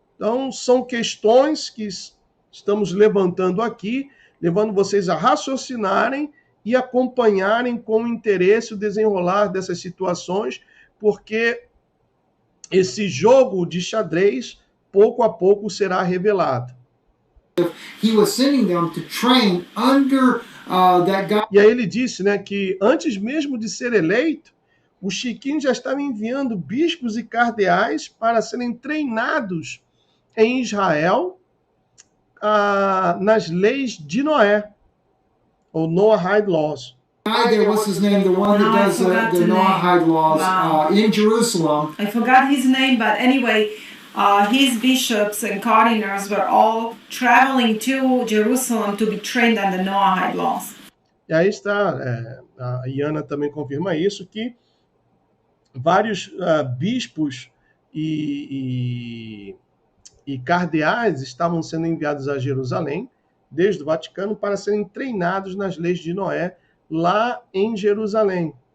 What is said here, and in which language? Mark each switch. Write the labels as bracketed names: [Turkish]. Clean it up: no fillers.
[Portuguese] Então são questões que estamos levantando aqui, levando vocês a raciocinarem e acompanharem com interesse o desenrolar dessas situações, porque esse jogo de xadrez, pouco a pouco, será revelado. [English] He was sending them to train under that guy. [Portuguese] E aí ele disse, né, que antes mesmo de ser eleito, o Chiquinho já estava enviando bispos e cardeais para serem treinados em Israel nas leis de Noé, ou Noahide Laws. [English] Guy there, what's his name? The one that does the Noahide laws in Jerusalem. I forgot his name, but anyway, his bishops and cardinals were all traveling to Jerusalem to be trained on the Noahide laws. [Portuguese] E aí está, a Iana também confirma isso, que vários bispos e cardeais estavam sendo enviados a Jerusalém, desde o Vaticano, para serem treinados nas leis de Noé, lá em Jerusalém.